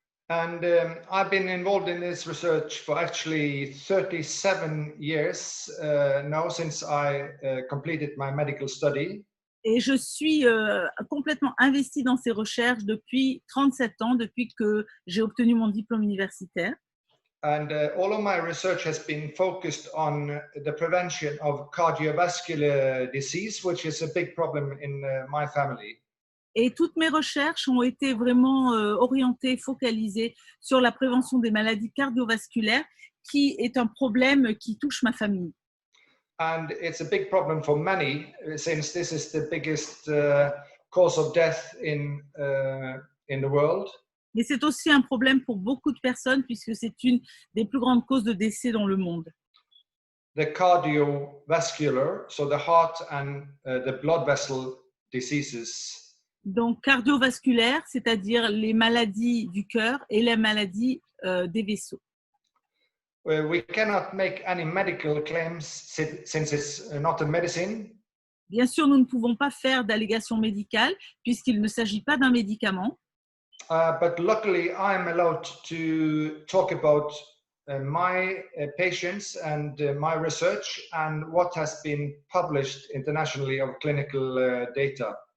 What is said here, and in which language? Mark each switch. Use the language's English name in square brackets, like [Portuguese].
[English] And I've been involved in this research for actually 37 years now since I completed my medical study. [French] Et je suis complètement investie dans ces recherches depuis 37 ans, depuis que j'ai obtenu mon diplôme universitaire. [English] And all of my research has been focused on the prevention of cardiovascular disease, which is a big problem in my family. [French] Et toutes mes recherches ont été vraiment orientées, focalisées sur la prévention des maladies cardiovasculaires, qui est un problème qui touche ma famille. [English] And it's a big problem for many, since this is the biggest cause of death in the world. [French] Mais c'est aussi un problème pour beaucoup de personnes puisque c'est une des plus grandes causes de décès dans le monde. [English] The cardiovascular, so the heart and the blood vessel diseases [French] Donc cardiovasculaire, c'est-à-dire les maladies du cœur et les maladies des vaisseaux. [English] We cannot make any medical claims since it's not a medicine. [French] Bien sûr, nous ne pouvons pas faire d'allégations médicales puisqu'il ne s'agit pas d'un médicament. [English] But luckily, I'm allowed to talk about my patients and my research and what has been published internationally of clinical data.